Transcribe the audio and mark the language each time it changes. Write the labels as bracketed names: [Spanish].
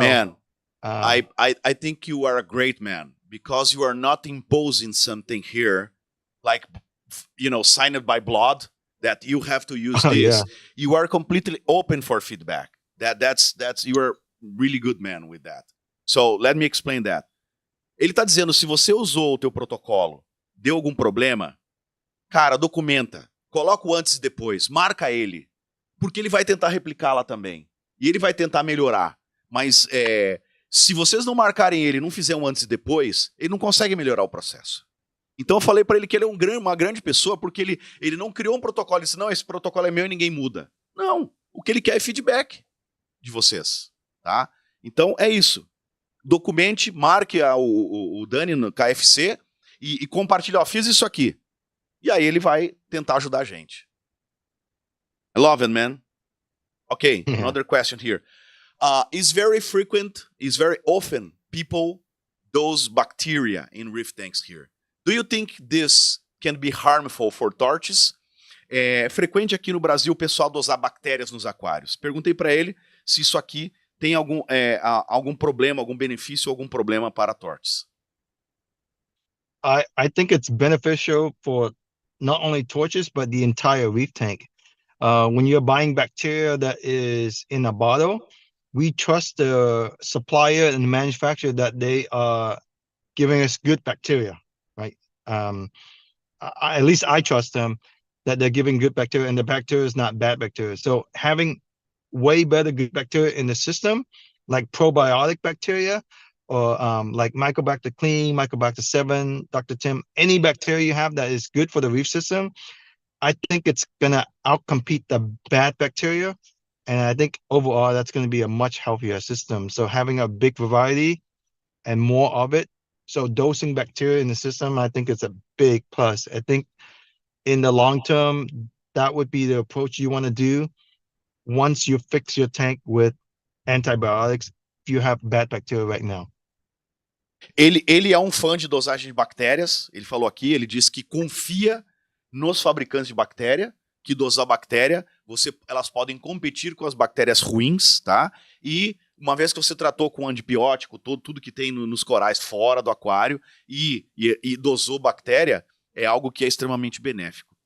[English] Man, I think you are a great man, because you are not imposing something here, like, signed by blood, that you have to use this. Yeah. You are completely open for feedback. That's you are really good man with that. So let me explain that. [Portuguese] Ele tá dizendo, se você usou o teu protocolo, deu algum problema, cara, documenta, coloca o antes e depois, marca ele, porque ele vai tentar replicar lá também. E ele vai tentar melhorar. Mas se vocês não marcarem ele, não fizerem um antes e depois, ele não consegue melhorar o processo. Então eu falei para ele que ele é uma grande pessoa, porque ele não criou um protocolo e disse, não, esse protocolo é meu e ninguém muda. Não, o que ele quer é feedback. de vocês, tá? Então é isso. Documente, marque o Dani no KFC e compartilhe, ó, fiz isso aqui. E aí ele vai tentar ajudar a gente. [English] I love it, man. Okay, another question here. Is very often people those bacteria in reef tanks here. Do you think this can be harmful for torches? [Portuguese] É frequente aqui no Brasil o pessoal dosar bactérias nos aquários. Perguntei para ele se isso aqui tem algum problema, algum benefício, algum problema para torches. [English] I think it's beneficial for not only torches, but the entire reef tank. When you're buying bacteria that is in a bottle, we trust the supplier and the manufacturer that they are giving us good bacteria, right? At least I trust them that they're giving good bacteria and the bacteria is not bad bacteria. So having way better good bacteria in the system, like probiotic bacteria, or like Mycobacter clean, Mycobacter 7, Dr. Tim, any bacteria you have that is good for the reef system, I think it's gonna outcompete the bad bacteria. And I think overall that's gonna be a much healthier system. So having a big variety and more of it, so dosing bacteria in the system, I think it's a big plus. I think in the long term, that would be the approach you wanna do once you fix your tank with antibiotics, if you have bad bacteria right now. [Portuguese] Ele é um fã de dosagem de bactérias, ele falou aqui, ele disse que confia nos fabricantes de bactéria, que dosar bactéria, elas podem competir com as bactérias ruins, tá? E uma vez que você tratou com antibiótico, tudo que tem nos corais fora do aquário e dosou bactéria, é algo que é extremamente benéfico.